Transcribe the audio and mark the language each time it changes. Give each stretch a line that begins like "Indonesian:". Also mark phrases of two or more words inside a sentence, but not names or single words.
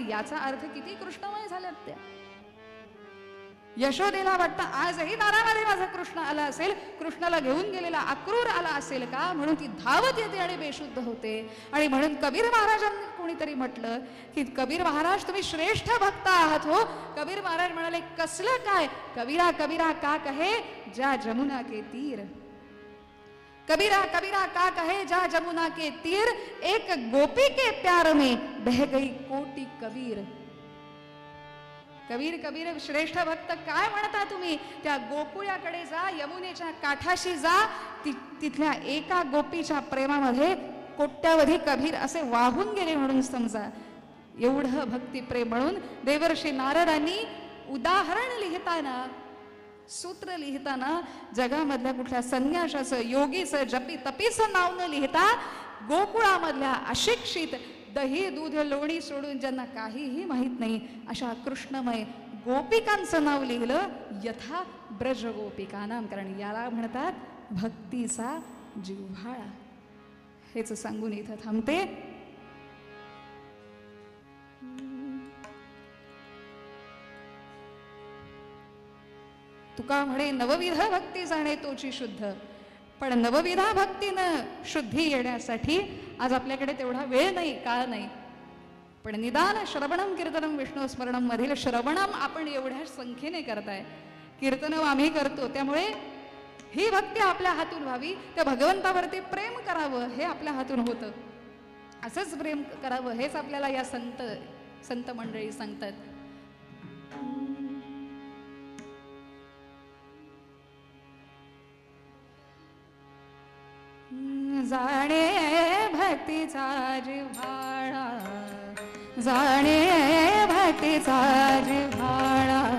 Marathi: याचा अर्थ किती कृष्णमय झाल्यात त्या. यशोदेला वाटतं आजही दारामध्ये माझा कृष्ण आला असेल, कृष्णाला घेऊन गेलेला अक्रूर आला असेल का, म्हणून ती धावत येते आणि बेशुद्ध होते. आणि म्हणून कबीर महाराजांनी कोणीतरी म्हटलं की कबीर महाराज तुम्ही श्रेष्ठ भक्त आहात हो. कबीर महाराज म्हणाले, कसलं काय?
Hindi: कबीरा कबीरा का कहे जा जमुना के तीर. कबीरा कबीरा का कहे जा जमुना के तीर, एक गोपी के प्यार में बह गई कोटी कबीर.
Marathi: कबीर कबीर श्रेष्ठ भक्त काय म्हणता तुम्ही? त्या गोकुळाकडे जा, यमुनेच्या काठाशी जा, तिथल्या एका गोपीच्या प्रेमामध्ये कोट्यावधी कबीर असे वाहून गेले म्हणून समजा. एवढं भक्तिप्रेम. म्हणून देवर्षी नारदांनी उदाहरण लिहिताना, सूत्र लिहिताना जगामधल्या कुठल्या संन्याशाचं, योगीचं, जपी तपीचं नाव न लिहिता गोकुळामधल्या अशिक्षित, दही दूध लोणी सोडून ज्यांना काहीही माहीत नाही अशा कृष्णमय गोपिकांचं नाव लिहिलं,
Sanskrit: यथा ब्रज गोपिकानाम.
Marathi: कारण याला म्हणतात भक्तीचा जिव्हाळा. हेच सांगून इथं थांबते. तुका म्हणे नवविध भक्ती जाणे तोची शुद्ध. पण नवविधा भक्तीनं शुद्धी येण्यासाठी आज आपल्याकडे तेवढा वेळ नाही, काळ नाही. पण निदान
Sanskrit: श्रवणम कीर्तनम विष्णू स्मरणम
Marathi: मधील श्रवणम आपण एवढ्या संख्येने करताय, कीर्तन आम्ही करतो, त्यामुळे ही भक्ती आपल्या हातून व्हावी, त्या भगवंतावरती प्रेम करावं हे आपल्या हातून होतं. असंच प्रेम करावं हेच आपल्याला या संत मंडळी सांगतात. जाणे भक्तीचा जिव्हाळा, जाणे भक्तीचा जिव्हाळा,